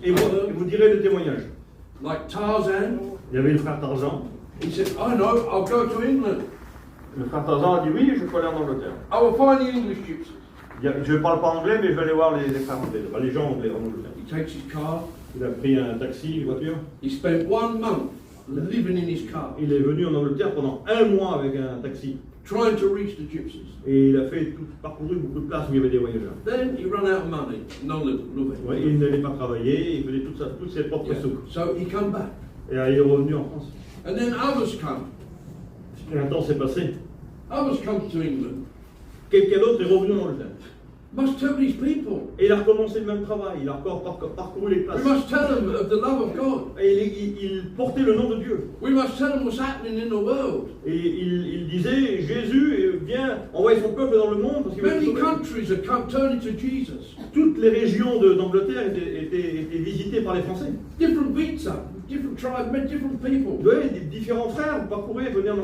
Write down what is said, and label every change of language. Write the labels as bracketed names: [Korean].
[French] Et vous direz le témoignage. [English] like Tarzan. [French] Il y avait le frère Tarzan. [English] He said, I know, I'll go to England. [French] Le frère Tarzan a dit, oui, je peux aller en Angleterre. [English] I will find the English gypsies. [French] Je ne parle pas anglais, mais je vais aller voir les frères anglais, enfin, les gens anglais en Angleterre. [English] He takes his car. [French] Il a pris un taxi, une voiture. [English] He spent 1 month living in his car, [French] Il est venu en Angleterre pendant 1 mois avec un taxi. [English] trying to reach the gypsies. [French] Et il a parcouru beaucoup de places où il y avait des voyageurs. [English] Then he ran out of money. Nothing. [French] Ouais, il n'allait pas travailler, il faisait toutes ses propres [English] Yeah. [French] sous. [English] So he come back. [French] Et il est revenu en France. [English] And then others come. [French] Et un temps s'est passé. [English] Others come to England. [French] Quelqu'un d'autre est revenu en Angleterre. [English] Must tell these people. [French] Et il a recommencé le même travail. Il a encore parcouru les places. [English] We must tell them of the love of God. [French] Et il portait le nom de Dieu. [English] We must tell them what's happening in the world. [French] Et il disait, Jésus vient envoyer son peuple dans le monde parce qu'il veut [English] Many [French] sauver. [English] countries are turning to Jesus. [French] Toutes les régions d'Angleterre étaient visitées par les Français. [English] Different visa, different tribes, different people. [French] Oui, différents frères parcouraient, venaient en